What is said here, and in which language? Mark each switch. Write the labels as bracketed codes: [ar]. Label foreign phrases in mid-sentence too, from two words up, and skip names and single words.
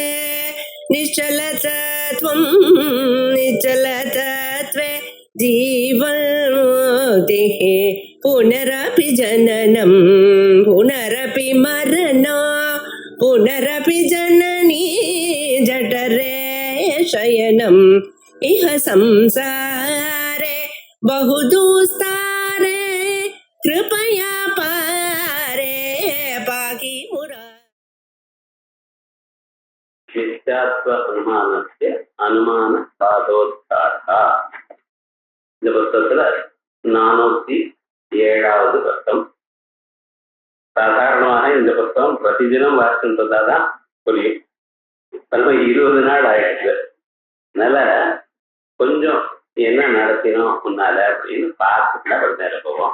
[sa] निश्चलतत्वं निश्चलतत्वे जीवन्मुक्तिः पुनरपि जननं पुनरपि मरणं पुनरपि जननी जठरे शयनम् इह संसारे बहुदुस्तारे कृपया पारे पाहि मुरा नित्यात्व अनुमानस्य अनुमान பாதோத்தாரா. [ta] இந்த புத்தகத்துல 407வது பக்கம். சாதாரணமாக இந்த புத்தகம் பிரதிதினம் வாசிக்கின்றதாதான் புரியும். 20 நாள் ஆயிடுச்சு. அதனால கொஞ்சம் என்ன நடத்தினோம் முன்னால அப்படின்னு பார்த்துட்டு ஒரு நேரம் போவோம்.